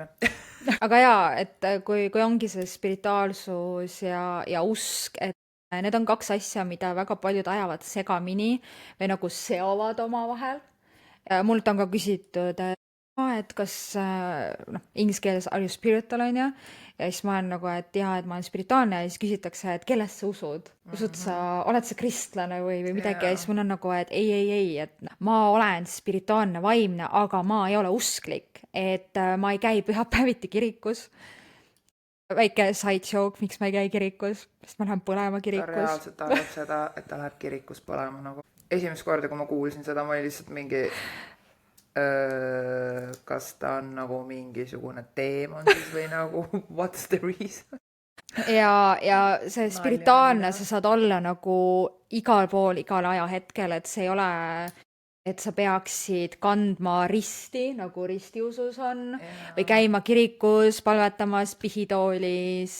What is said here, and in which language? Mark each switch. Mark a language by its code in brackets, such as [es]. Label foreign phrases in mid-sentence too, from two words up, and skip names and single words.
[et] Aga jaa, et kui ongi see spirituaalsus ja usk, et need on kaks asja, mida väga paljud ajavad segamini või nagu seovad oma vahel. Mult on ka küsitud, et kas inglise keeles [en] are you spiritual [et] on ja siis ma olen nagu, et jaa, et ma olen spirituaalne ja siis küsitakse, et kellest sa usud? Usud sa, oled sa kristlane või midagi ja siis mul on nagu, et ei, et ma olen spirituaalne, vaimne, aga ma ei ole usklik, et ma ei käi pühapäeviti kirikus. Väike [en] side joke, [et] miks ma ei käi kirikus, sest ma lähen põlema kirikus. Ta reaalselt arvab seda, et ta läheb kirikus põlema nagu. Esimest korda, kui ma kuulsin seda, ma oli lihtsalt mingi kas ta on nagu mingisugune teemon siis või nagu [en] what's the reason? [et] Ja see spirituaalne, sa saad olla nagu igal pool, igal ajahetkel, et see ei ole, et sa peaksid kandma risti, nagu ristiusus on, või käima kirikus, palvetamas, pihitoolis.